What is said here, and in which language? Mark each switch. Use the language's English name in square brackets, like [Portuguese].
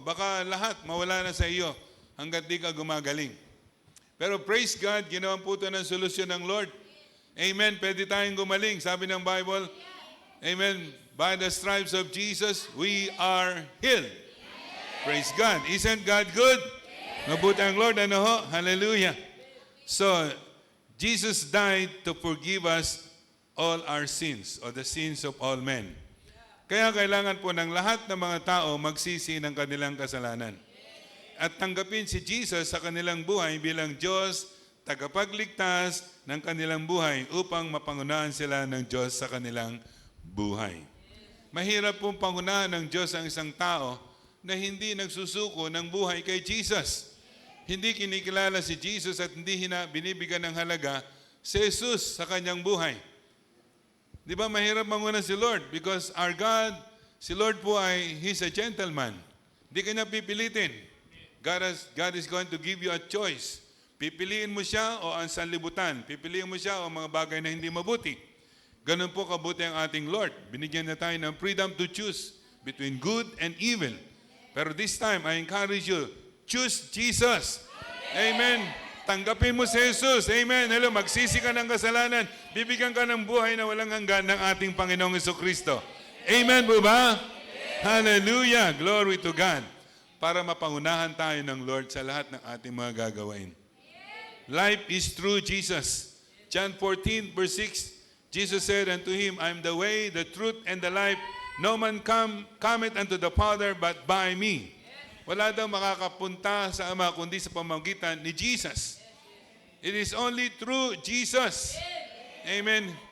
[Filipino] Baka lahat mawala na sa iyo hanggat di ka gumagaling. Pero [English] praise God, [Filipino] ginawa po ito ng solusyon ng Lord. Amen. Pwede tayong gumaling. Sabi ng [English] Bible, amen, by the stripes of Jesus, we are healed. Praise God. Isn't God good? [Filipino] Mabuti ang Lord. Ano ho? [English] Hallelujah. So, Jesus died to forgive us all our sins, or the sins of all men. [Filipino] Kaya kailangan po ng lahat ng mga tao magsisi ng kanilang kasalanan. At tanggapin si Jesus sa kanilang buhay bilang Diyos, tagapagligtas ng kanilang buhay upang mapangunahan sila ng Diyos sa kanilang buhay. Mahirap pong pangunahan ng Diyos ang isang tao na hindi nagsusuko ng buhay kay Jesus. Hindi kinikilala si Jesus at hindi binibigyan ng halaga si Jesus sa kanyang buhay. Di ba mahirap manguna si Lord? [English] Because our God, [Filipino] si Lord po [English] He's a gentleman. [Filipino] Hindi kanya pipilitin. [English] God is going to give you a choice. [Filipino] Pipiliin mo siya o ang sanlibutan. Pipiliin mo siya o mga bagay na hindi mabuti. Ganun po kabuti ang ating Lord. Binigyan na tayo ng [English] freedom to choose between good and evil. Pero this time, I encourage you, choose Jesus. Amen. [Filipino] Tanggapin mo si Jesus. Amen. Hello, magsisi ka ng kasalanan. Bibigyan ka ng buhay na walang hanggan ng ating Panginoong Jesucristo. Amen po ba? Hallelujah. [English] Glory to God. [Filipino] Para mapangunahan tayo ng Lord sa lahat ng ating mga gagawin. [English] Life is through Jesus. John 14, verse 6, Jesus said unto him, I am the way, the truth, and the life. No man cometh unto the Father but by me. [Filipino] Wala daw makakapunta sa Ama kundi sa pamamagitan ni Jesus. [English] It is only through Jesus. Amen.